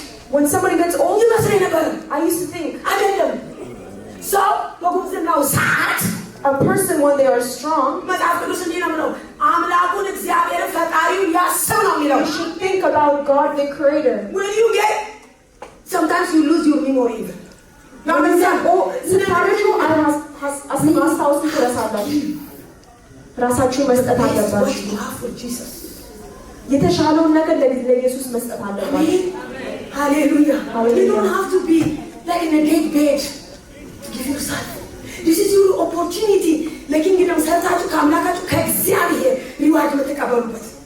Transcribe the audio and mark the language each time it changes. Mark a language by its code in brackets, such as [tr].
[en] When somebody gets old, I used to think, a person when they are strong, you should think about God the Creator. When you get, sometimes you lose your memory. Now understand, [am] ራሳችሁ መስጠት አለባችሁ። የተሻለውን ነገር ለኢየሱስ መስጠት አለባችሁ። [en] Hallelujah. You don't have to be like in a dead bed to give yourself. This is your opportunity. [am] ለኪንግደም ሰርታችሁ ከአምላካችሁ ከእግዚአብሔር ሪዋርድ የምትቀበሉበት